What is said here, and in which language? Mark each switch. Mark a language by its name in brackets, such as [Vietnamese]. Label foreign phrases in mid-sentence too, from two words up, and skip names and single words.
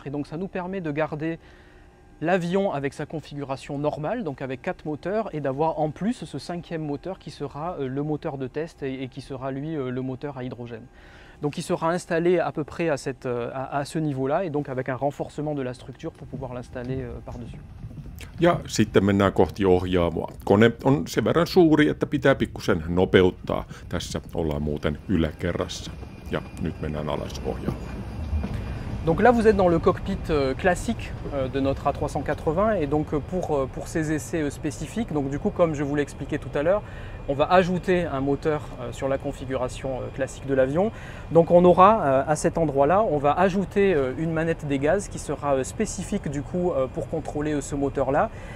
[French] Et donc, ça nous permet de garder l'avion avec sa configuration normale, donc avec 4 moteurs, et d'avoir en plus ce 5e moteur qui sera le moteur de test et qui sera lui le moteur à hydrogène. Donc il sera installé à peu près à ce niveau-là et donc avec un renforcement de la structure pour pouvoir l'installer par-dessus. [Finnish] Ja sitten mennään kohti ohjaamoa. Kone on sen verran suuri, että pitää pikkusen nopeuttaa. Tässä ollaan muuten yläkerrassa. Ja nyt mennään alas ohjaamoon. [French] Donc là, vous êtes dans le cockpit classique de notre A380 et donc pour ces essais spécifiques, donc du coup, comme je vous l'ai expliqué tout à l'heure, on va ajouter un moteur sur la configuration classique de l'avion. Donc on aura à cet endroit-là, on va ajouter une manette des gaz qui sera spécifique du coup pour contrôler ce moteur-là.